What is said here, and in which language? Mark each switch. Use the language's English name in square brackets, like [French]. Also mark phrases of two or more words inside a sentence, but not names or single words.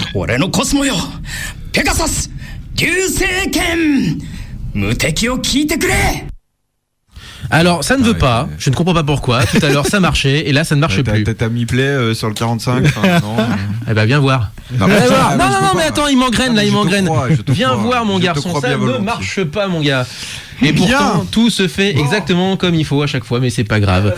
[Japanese] 俺のコスモよペガサス流星剣無敵を聞いてくれ。 [French] Alors, ça ne veut pas. Je ne comprends pas pourquoi. Tout à l'heure, ça marchait et là, ça ne marche plus. T'as mis play sur le 45 non. Eh ben, viens voir. Non, mais attends, il m'engraine là, il m'engraine. Viens voir, mon garçon. Ça ne marche pas, mon gars. Et pourtant, tout se fait exactement comme il faut à chaque fois, mais c'est pas grave.